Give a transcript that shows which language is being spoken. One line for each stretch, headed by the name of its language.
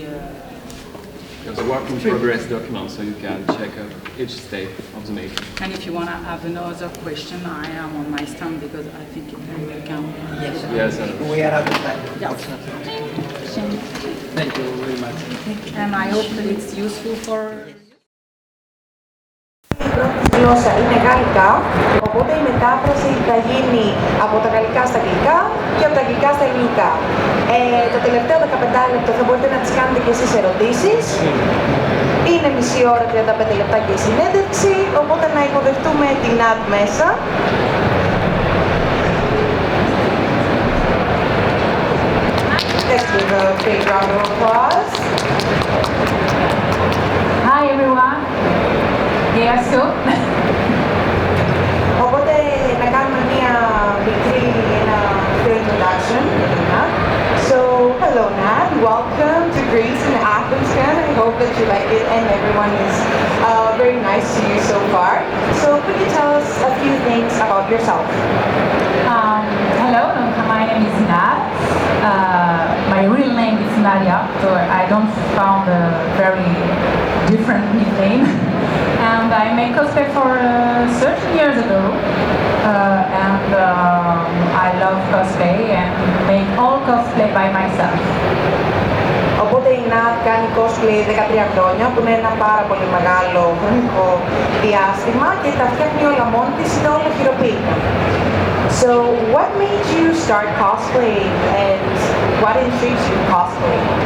English: There's a work in progress document, so you can check out each step of the making. And if you want to have another question, I am on my stand because I think you can. Yes. we are out of time. Yeah. Thank you very much. And I hope that it's useful for.
Greek: Η πρώτη γλώσσα είναι γαλλικά, οπότε η μετάφραση θα γίνει από τα γαλλικά στα αγγλικά και από τα αγγλικά στα ελληνικά. Το τελευταίο 15 λεπτό θα μπορείτε να τις κάνετε και εσείς ερωτήσεις. Είναι μισή ώρα, 35 λεπτά και η συνέντευξη, οπότε να υποδεχτούμε την Nad μέσα.
English: Let's give a big round of applause. Hi everyone. Yeah, so.
Greek: Οπότε να κάνουμε μια μικρή introduction.
English: So, hello Nad, welcome to Greece and AthensCon. I hope that you like it and everyone is very nice to you so far. So, could you tell us a few things about yourself? Hello, my name is Nad. My real name is Nadia, so I don't found a very different nickname. And I made cosplay for 13 years ago, and I love cosplay and make all cosplay by myself.
Greek: Οπότε η Nad κάνει cosplay 13 χρόνια, που είναι ένα πάρα πολύ μεγάλο χρονικό διάστημα και τα φτιάχνει όλα μόνη της, είναι όλα χειροποίητα.
English: So, what made you start cosplaying and what intrigues you in cosplay?